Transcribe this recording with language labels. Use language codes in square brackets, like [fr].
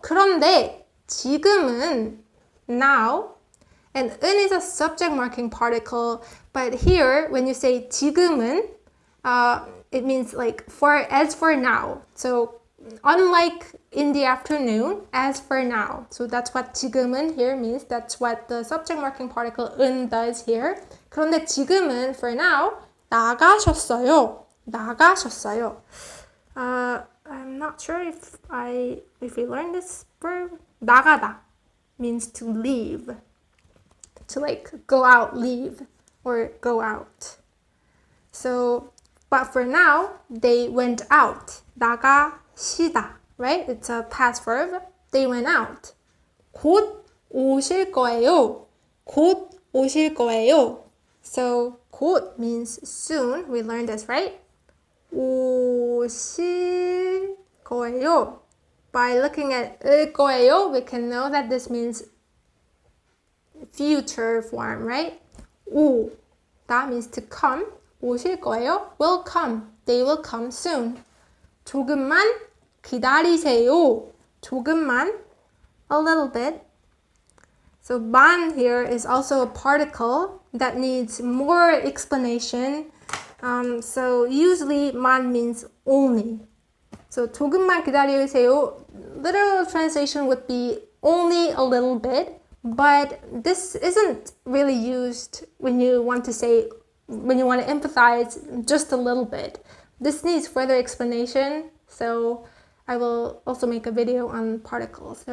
[ko] 그런데 지금은 [en] now, and 은 is a subject marking particle, but here when you say 지금은, it means like as for now. So unlike in the afternoon, as for now. So that's what 지금은 here means. That's what the subject marking particle 은 does here. [ko] 그런데 지금은 [en] for now [ko] 나가셨어요. 나가셨어요. [en] I'm not sure if we learned this verb. 나가다 means to leave. To like go out, leave, or go out. So, but for now, they went out. 나가시다, right? It's a past verb. They went out. [ko] 곧 오실 거예요. 곧 오실 거예요. [en] So, 곧 means soon. We learned this, right? [ko] 오실 거예요. [en] By looking at 거예요, we can know that this means future form, right? 오, that means to come. 오실 거예요? Will come. They will come soon. [ko] 조금만 기다리세요. [en] 조금만, a little bit. So 만 here is also a particle that needs more explanation. So usually 만 means only. [ko] So 조금만 기다리세요. [en] Literal translation would be only a little bit, but this isn't really used when you want to emphasize just a little bit. This needs further explanation, so I will also make a video on particles.